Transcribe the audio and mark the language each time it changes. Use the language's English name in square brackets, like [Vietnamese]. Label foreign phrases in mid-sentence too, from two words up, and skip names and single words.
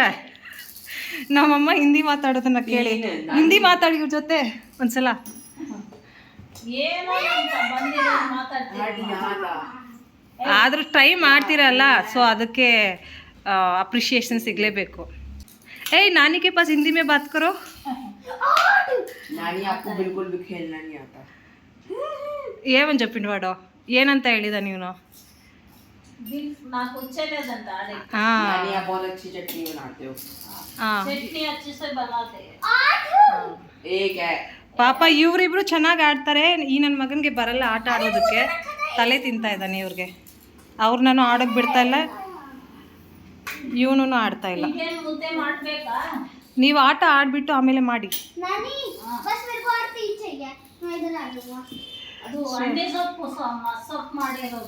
[Kannada] ನಮ್ಮಮ್ಮ ಹಿಂದಿ ಮಾತಾಡೋದನ್ನ ಕೇಳಿ ಹಿಂದಿ ಮಾತಾಡಿ ಇವ್ರ ಜೊತೆ ಒಂದ್ಸಲ. ಆದರೂ ಟ್ರೈ ಮಾಡ್ತೀರಲ್ಲ, ಸೊ ಅದಕ್ಕೆ ಅಪ್ರಿಷಿಯೇಷನ್ ಸಿಗಲೇಬೇಕು. [Hindi] ಏಯ್ नानी के पास हिंदी में बात करो. नानी आपको बिल्कुल भी खेलना नहीं आता. [Telugu] ఏమని చెప్పిండు [Kannada] ಏನಂತ ಹೇಳಿದ ನೀನು? [Telugu] నాకు వచ్చేలేదంట ఆడే. [Hindi] नानी आप बहुत अच्छी चटनी बनाते हो. ಚಟ್ನಿ अच्छे से बनाते हैं. एक है [Kannada] ಪಾಪ ಇವರಿಬ್ರು ಚೆನ್ನಾಗಿ ಆಡ್ತಾರೆ. ಈ ನನ್ನ ಮಗನಿಗೆ ಬರಲ್ಲ ಆಟ ಆಡೋದಕ್ಕೆ, ತಲೆ ತಿಂತಾ ಇದ್ದಾನೆ ಇವ್ರಿಗೆ. ಅವ್ರು ನಾನು ಆಡೋಕ್ಕೆ ಬಿಡ್ತಾ ಇಲ್ಲ, ಇವನು ಆಡ್ತಾ ಇಲ್ಲ. ಮುದ್ದೆ ಮಾಡ್ಬೇಕಾ? ನೀವು ಆಟ ಆಡ್ಬಿಟ್ಟು ಆಮೇಲೆ ಮಾಡಿ. ಅದು ಅಂಡೆ ಸೊಪ್ಪು ಮಸೊಪ್ಪು ಮಾಡಿರೋದು.